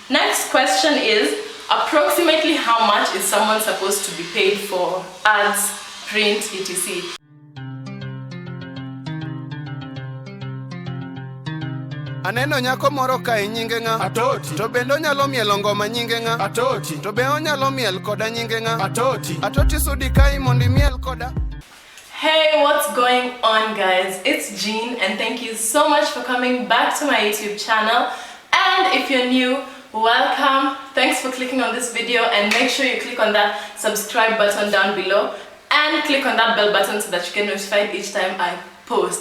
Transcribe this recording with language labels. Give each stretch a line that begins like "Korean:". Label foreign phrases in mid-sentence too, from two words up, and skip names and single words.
English: Next question is, approximately how much is someone supposed to be paid for ads, print, etc.?
Luo (Kenya and Tanzania): Aneno nyako moro kae nyinge nga Atoti. To bende onyalo mielo ngoma nyinge nga Atoti. To be onyalo miel koda nyinge nga Atoti. Atoti sudi kai mondi miel koda.
English: Hey, what's going on, guys? It's Jean, and thank you so much for coming back to my YouTube channel. And if you're new, welcome. Thanks for clicking on this video, and make sure you click on that subscribe button down below and click on that bell button so that you get notified each time I post.